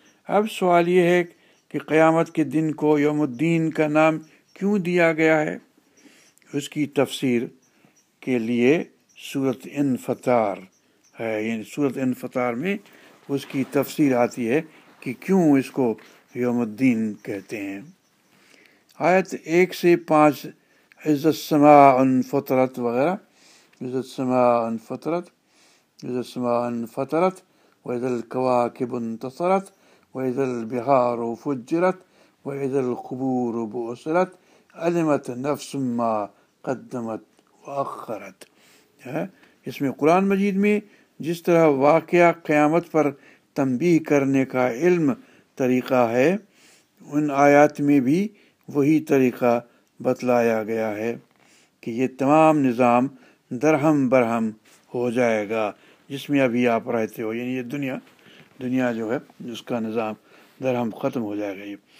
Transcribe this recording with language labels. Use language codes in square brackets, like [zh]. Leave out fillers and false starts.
[ur] اب سوال یہ ہے کہ قیامت کے دن کو یوم الدین کا نام کیوں دیا گیا ہے؟ اس کی تفسیر کے لیے سورۃ انفطار ہے, یعنی سورۃ انفطار میں اس کی تفسیر آتی ہے کہ کیوں اس کو یوم الدین کہتے ہیں. [ar] آیت 1-5, عز السماء انفطرت وغیرہ, عز السماء انفطرت, عز السماء انفطرت, وإذا الكواكب انتثرت, وإذا البحار فجرت, وإذا القبور بعثرت, علمت نفس ما قدمت واخرت. [ur] اس میں قرآن مجید میں جس طرح واقعہ قیامت پر تنبیہ کرنے کا علم طریقہ ہے, ان آیات میں بھی وہی طریقہ بتلایا گیا ہے کہ یہ تمام نظام درہم برہم ہو جائے گا جس میں ابھی آپ رہتے ہو, یعنی یہ دنیا جو ہے اس کا نظام درہم ختم ہو جائے گا.